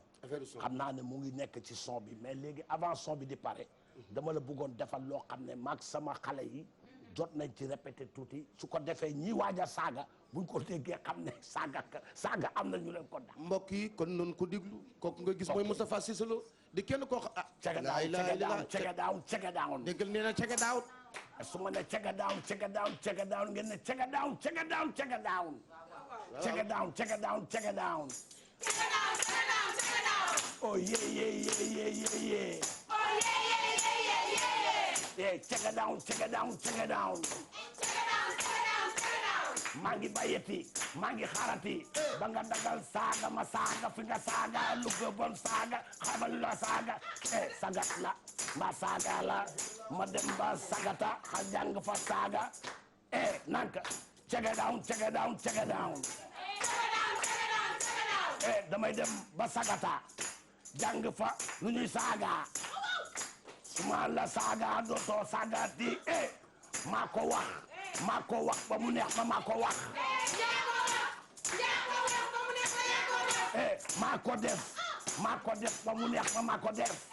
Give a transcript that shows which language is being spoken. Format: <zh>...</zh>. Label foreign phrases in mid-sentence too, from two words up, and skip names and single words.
<wo>xam naa ne mu ngi nekk ci son bi mais léegi avant son bi di pare. dama la bëggoon defal loo xam ne maag sama xale yi jot nañ ci répété tuuti su ko defee ñii waaj a saaga buñ ko déggee xam ne saaga am na ñu leen ko dax. mbokk yi kon noonu ko déglu kooku nga gis mooy Moustapha Cissé Lo di kenn koo xam</wo> <en>check down</en> <wo>déggal nee na check down su ma ne</wo> <en>check down</en> <wo>ngeen ne</wo> <en>check down oh yeah check down</en> <wo>maa ngi bayeti maa ngi xarati ba nga dagal saaga ma saaga fi nga saaga lu ko bon saaga xamal la saaga sagat la ma saaga la ma dem ba sagata xa jàng fa saaga nanka</wo> <en>check down</en> <wo>damay dem ba sagata jàng fa lu ñuy saaga suma la saaga dootoo saagati maa ko wax ba mu neex ma maa ko wax maa ko def ba mu neex ma maa ko def</wo>